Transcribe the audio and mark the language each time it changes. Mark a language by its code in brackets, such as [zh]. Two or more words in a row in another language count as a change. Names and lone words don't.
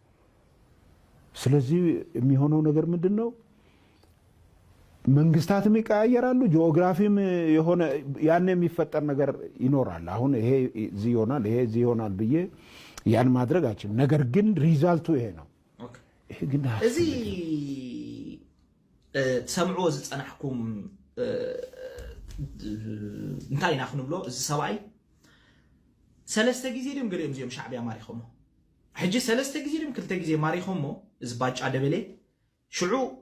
[am] ስለዚህ የሚሆነው ነገር ምንድነው መንግስታትም ይቀያየራሉ ጂኦግራፊም የሆነ ያን የሚፈጠር ነገር ይኖራል አሁን ይሄ እዚ ይሆናል ይሄ እዚ ይሆናል ብዬ ያን ማድረግ አይችልም ነገር ግን ሪዛልቱ ይሄ ነው ይሄ ግን [ti] እዚ ሰምዑ ዝጸናሕኩም እንታይ ኢና ክንብሎ እዚ ሰብኣይ ሰለስተ ግዜ ድም ገሊኦም እዚኦም ሻዕብያ ማሪኾሞ ሕጂ ሰለስተ ግዜ ድም ክልተ ግዜ ማሪኾሞ እዚ ባጫ ደበሌ ሽዑ